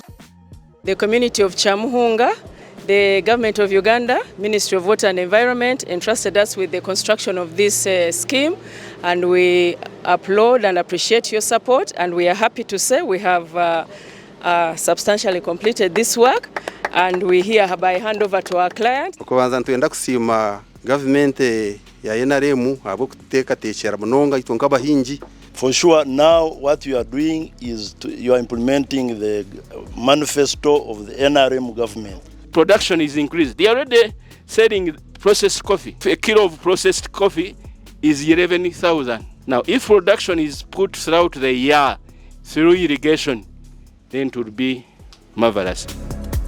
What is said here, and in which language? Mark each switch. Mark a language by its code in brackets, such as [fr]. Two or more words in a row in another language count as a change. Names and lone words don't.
[en] The community of Chamuhunga, the government of Uganda, Ministry of Water and Environment entrusted us with the construction of this scheme, and we applaud and appreciate your support, and we are happy to say we have substantially completed this work, and we hereby hand over to our client. [nyn] Kubanza ntwenda kusima government ya NRM abo kutekatechera munonga itonga abahingi. [en] For sure, now what you are doing is you are implementing the manifesto of the NRM government. Production is increased. They are already selling processed coffee. A kilo of processed coffee is 11,000. Now, if production is put throughout the year through irrigation, then it would be marvelous.